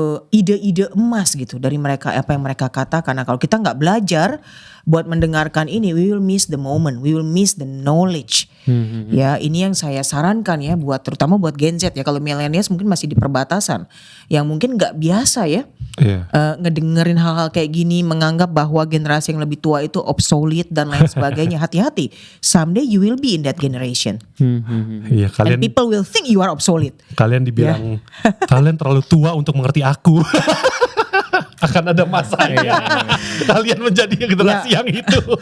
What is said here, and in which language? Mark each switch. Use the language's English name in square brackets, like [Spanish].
[Indonesian] Ide-ide emas gitu dari mereka, apa yang mereka katakan. Nah, kalau kita nggak belajar buat mendengarkan ini, [English] we will miss the moment, we will miss the knowledge. [Indonesian] Ya, ini yang saya sarankan ya, buat terutama buat Gen Z ya. Kalau millennials mungkin masih di perbatasan, yang mungkin nggak biasa ya ngedengerin hal-hal kayak gini, menganggap bahwa generasi yang lebih tua itu obsolete dan lain sebagainya. Hati-hati, [English] someday you will be in that generation. [Indonesian] Iya, kalian, [English] and people will think you are obsolete. [Indonesian] Kalian dibilang kalian terlalu tua untuk mengerti aku. Akan ada masanya kalian menjadi generasi yang itu.